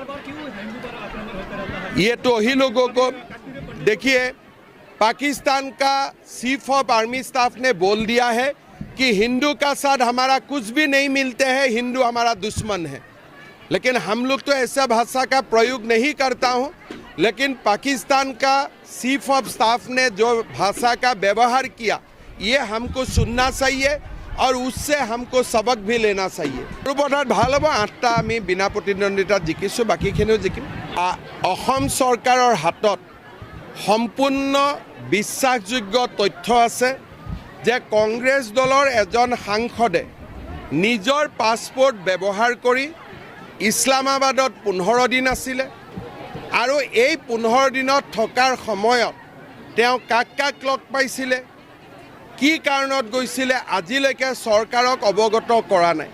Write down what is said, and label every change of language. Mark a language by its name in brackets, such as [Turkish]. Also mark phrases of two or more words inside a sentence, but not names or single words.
[Hindi] ये तो ही लोगों को देखिए, पाकिस्तान का [English] chief of army staff [Hindi] ने बोल दिया है कि हिंदू का साथ हमारा कुछ भी नहीं मिलते हैं, हिंदू हमारा दुश्मन है। लेकिन हम लोग तो ऐसा भाषा का प्रयोग नहीं करता हूँ, लेकिन पाकिस्तान का [English] chief of staff [Hindi] ने जो भाषा का व्यवहार किया ये हमको सुनना चाहिए और उससे हमको सबक भी लेना चाहिए। [Assamese] পথাৰত ভাল হ'ব, 8টা আমি বিনা প্ৰতিদ্বন্দ্বিতাত জিকিছোঁ, বাকীখিনিও জিকিম। অসম চৰকাৰৰ হাতত সম্পূৰ্ণ বিশ্বাসযোগ্য তথ্য আছে যে কংগ্ৰেছ দলৰ এজন সাংসদে নিজৰ পাছপোৰ্ট ব্যৱহাৰ কৰি ইছলামাবাদত 15 দিন আছিলে আৰু এই 15 দিনত থকাৰ সময়ত তেওঁ কাক কাক লগ পাইছিলে, কি কাৰণত গৈছিলে, আজিলৈকে চৰকাৰক অৱগত কৰা নাই।